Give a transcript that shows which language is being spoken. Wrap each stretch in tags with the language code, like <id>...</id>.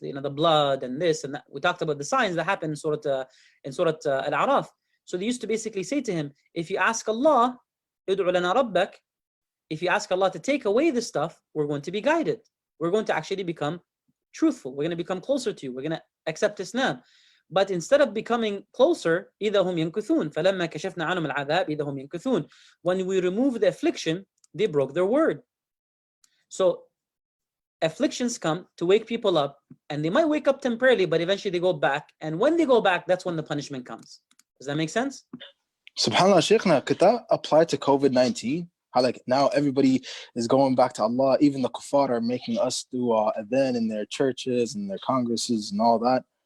<en>You know, the blood and this and that. We talked about the signs that happen in Surat al Araf. So they used to basically say to him, if you ask Allah,</en> <ar>ud'u lana rabbak,</ar> <en>if you ask Allah to take away this stuff, we're going to be guided. We're going to actually become truthful. We're going to become closer to you. We're going to accept Islam.</en> <ar>But instead of becoming closer, إِذَا هُمْ يَنْكُثُونَ فَلَمَّا كَشَفْنَا عَنْهُمُ الْعَذَابِ إِذَا هُمْ يَنْكُثُونَ.</ar> <en>When we remove the affliction, they broke their word. So afflictions come to wake people up, and they might wake up temporarily, but eventually they go back. And when they go back, that's when the punishment comes. Does that make sense? SubhanAllah, Shaykhna, could that apply to COVID-19? How like now everybody is going back to Allah, even the kuffar are making us do adhan in their churches and their congresses and all that.</en>